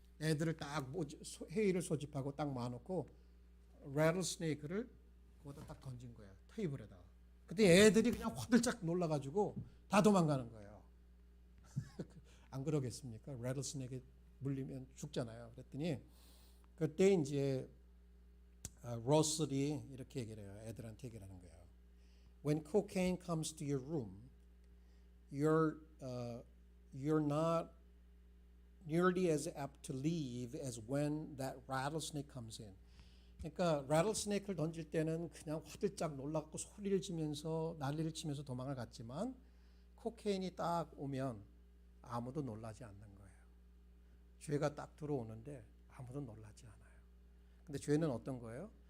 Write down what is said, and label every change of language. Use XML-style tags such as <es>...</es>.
<ko>애들을 딱 회의를 소집하고 딱 모아놓고 rattlesnake를 거기다 딱 던진 거예요. 테이블에다가. 그때 애들이 그냥 화들짝 놀라가지고 다 도망가는 거예요. 안 그러겠습니까? rattlesnake에 물리면 죽잖아요. 그랬더니 그때 이제 로스리 이렇게 얘기를 해요. 애들한테 얘기를 하는 거예요.</ko> <en>When cocaine comes to your room, you're not nearly as apt to leave as when that rattlesnake comes in.</en> <ko>그러니까 rattlesnake를 던질 때는 그냥 화들짝 놀라고 소리를 지면서 난리를 치면서 도망을 갔지만 코케인이 딱 오면 아무도 놀라지 않는 거예요. 죄가 딱 들어오는데 아무도 놀라지 않아요. 근데 죄는 어떤 거예요?</ko>